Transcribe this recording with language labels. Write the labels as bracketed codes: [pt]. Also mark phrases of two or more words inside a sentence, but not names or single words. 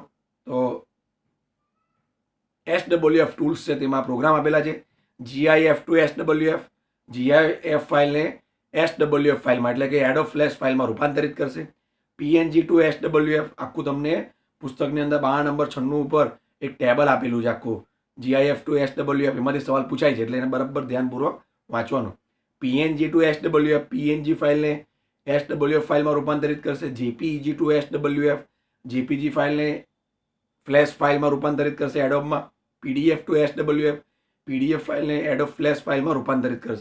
[gu] તો SWF ટૂલ્સ છે તેમાં પ્રોગ્રામ આપેલા છે. [en] GIF to SWF, [gu] GIF ફાઇલને SWF ફાઇલમાં એટલે કે એડોબ ફ્લેશ ફાઇલમાં રૂપાંતરિત કરશે. [en] PNG to SWF [gu] આખું તમને પુસ્તકની અંદર 12 નંબર 96 ઉપર એક ટેબલ આપેલું છે આખું. [en] GIF to SWF [gu] એમાંથી સવાલ પૂછાય છે એટલે એને બરાબર ધ્યાનપૂર્વક વાંચવાનું. [en] PNG to SWF, [gu] PNG ફાઇલને SWF ફાઇલમાં રૂપાંતરિત કરશે. [en] JPEG to SWF, [gu] JPG ફાઇલને ફ્લેશ ફાઇલમાં રૂપાંતરિત કરશે એડોબમાં. [en] PDF to SWF, [gu] PDF ફાઇલને એડોબ ફ્લેશ ફાઇલમાં રૂપાંતરિત કરશે.